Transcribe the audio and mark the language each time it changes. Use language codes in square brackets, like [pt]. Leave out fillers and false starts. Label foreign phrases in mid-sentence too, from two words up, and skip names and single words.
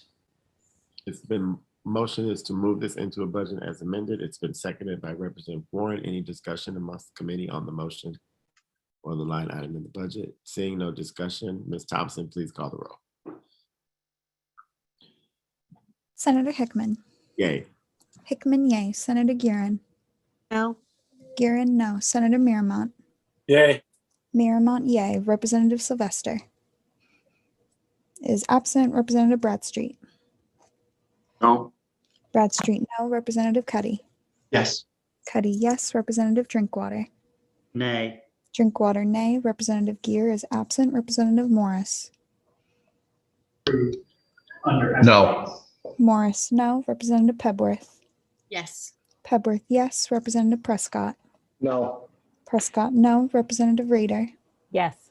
[en] It's been motion is to move this into a budget as amended. It's been seconded by Representative Warren. Any discussion amongst the committee on the motion or the line item in the budget? Seeing no discussion, Ms. Thompson, please call the roll. Senator Hickman. Yay. Hickman, yay. Senator Guerin. No. Guerin, no. Senator Miramont. Yay. Miramont, yay. Representative Sylvester is absent. Representative Bradstreet. No. Bradstreet, no. Representative Cuddy. Yes. Cuddy, yes. Representative Drinkwater. Nay. Drinkwater, nay. Representative Gear is absent. Representative Morris. No. Morris, no. Representative Pebworth. Yes. Pebworth, yes. Representative Prescott. No. Prescott, no. Representative Rader. Yes.